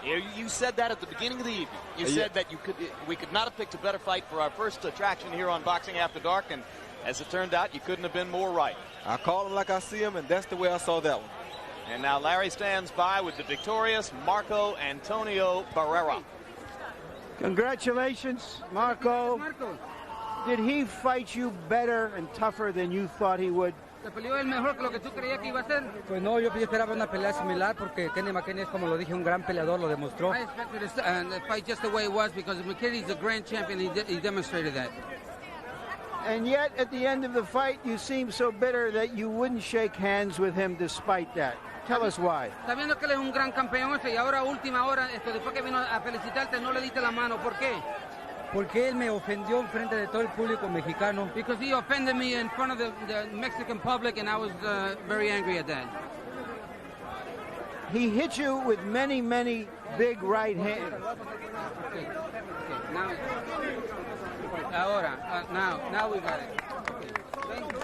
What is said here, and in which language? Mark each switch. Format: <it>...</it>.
<en>You said that at the beginning of the evening. You said that we could not have picked a better fight for our first attraction here on Boxing After Dark, and as it turned out, you couldn't have been more right. I call him like I see him, and that's the way I saw that one. And now Larry stands by with the victorious Marco Antonio Barrera. Congratulations, Marco. Did he fight you better and tougher than you thought he would?</en> <es>Pues no, yo esperaba una pelea similar porque Kenny McKinney es, como lo dije, un gran peleador, lo demostró.</es> <en>I expected the fight just the way it was because McKinney's a grand champion. He demonstrated that. And yet, at the end of the fight, you seem so bitter that you wouldn't shake hands with him despite that. Tell us why.</en> <es>Sabiendo que él es un gran campeón y ahora última hora, después que vino a felicitarte, no le diste la mano. ¿Por qué? Porque él me ofendió en frente de todo el público mexicano.</es> <en>Because he offended me in front of the Mexican public, and I was very angry at that. He hit you with many, many big right hands. Okay. Now,</en> <es>ahora,</es> <en>now we got it. Okay.</en>